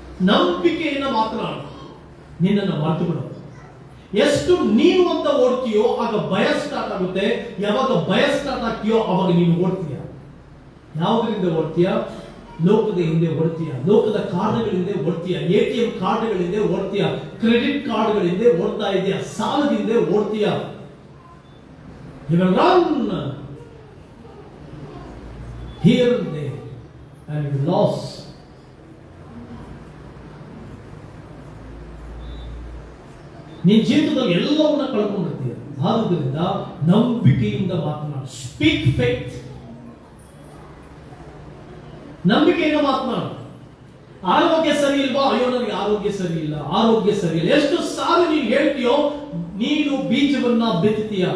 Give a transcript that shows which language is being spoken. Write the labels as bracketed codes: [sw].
[kn] ನಂಬಿಕೆಯನ್ನು ಮಾತನಾಡು, ನಿನ್ನನ್ನು ಮರೆತು ಬಿಡು. ಎಷ್ಟು ನೀನು ಅಂತ ಓಡ್ತೀಯೋ ಆಗ ಭಯ ಸ್ಟಾರ್ಟ್ ಆಗುತ್ತೆ. ಯಾವಾಗ ಭಯ ಸ್ಟಾರ್ಟ್ ಆಗ್ತೀಯೋ ಅವಾಗ ನೀನು ಓಡ್ತೀಯ. ಯಾವುದರಿಂದ ಓಡ್ತೀಯ? ಲೋಕದ ಹಿಂದೆ ಓಡ್ತೀಯ, ಲೋಕದ ಕಾರ್ಡ್ಗಳಿಂದ ಓಡ್ತೀಯ, ATM ಕಾರ್ಡ್ಗಳಿಂದ ಓಡ್ತೀಯ, ಕ್ರೆಡಿಟ್ ಕಾರ್ಡ್ಗಳಿಂದ ಓಡ್ತಾ ಇದೆಯಾ, ಸಾಲದಿಂದ ಓಡ್ತೀಯ. [en] You will run here and there and you lost. [kn] ನಿನ್ನ ಜೀವಿತದಲ್ಲಿ ಎಲ್ಲವನ್ನ ಕಳ್ಕೊಂಡಿರ್ತೀಯ. ಆದುದರಿಂದ ನಂಬಿಕೆಯಿಂದ ಮಾತನಾಡು. [en] Speak faith. [kn] ನಂಬಿಕೆಯಿಂದ ಮಾತನಾಡು. ಆರೋಗ್ಯ ಸರಿ ಇಲ್ವಾ? ಅಯ್ಯೋ ನನಗೆ ಆರೋಗ್ಯ ಸರಿ ಇಲ್ಲ, ಆರೋಗ್ಯ ಸರಿ ಇಲ್ಲ. ಎಷ್ಟು ಸಾರಿ ನೀನು ಹೇಳ್ತೀಯೋ ನೀನು ಬೀಜವನ್ನ ಬಿತ್ತೀಯ.